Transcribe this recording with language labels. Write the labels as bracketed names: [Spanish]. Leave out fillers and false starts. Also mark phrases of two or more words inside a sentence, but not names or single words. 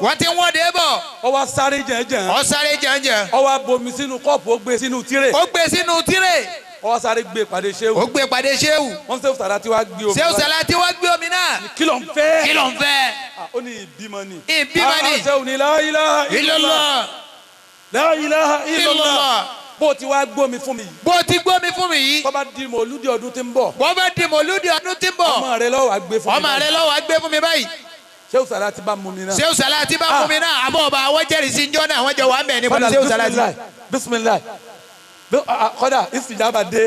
[Yoruba] wọ́n ti ń wọ́de bọ̀. ó wá sáré jẹ̀ǹjẹ̀ǹ. ó sáré jẹ̀ǹjẹ̀ǹ. ó wá bomi sínú kọ́ọ̀pù ó gbé sínú tírè. ó gbé sínú tírè. ó sáré gbé pàdé ṣéwù. ó gbé pàdé ṣéwù. wọ́n ṣéwù Sàlátì wá gbé omi. ṣéwù Sàlátì wá gbé omi náà. kí ló ń fẹ́. kí ló ń fẹ́. ó ní ìbímọ ni. ìbímọ ni. ṣéwù ni [Arabic] لا إله إلا الله. لا إله إلا الله. [Yoruba] bó ti wá gbómi fún mi. bó ti gbómi fún mi yìí. bó bá di mọ̀lúdì ọdún tí ń bọ̀. bó bá di mọ̀lúdì ọdún tí ń bọ̀. ọmọ rẹ ló wá gbé fún mi. ọmọ rẹ ló wá gbé fún mi báyìí. ṣéwù Sàlátì bá mú mi náà. ṣéwù Sàlátì bá mú mi náà. àbọ̀ ọba àwọn jẹ́rìí sí njọ́ náà wọ́n jẹ́ wàá mẹ́rin pẹ̀lú ṣéwù Sàlátì. bisimilayi kọ́dà ìsìjàmbá dé.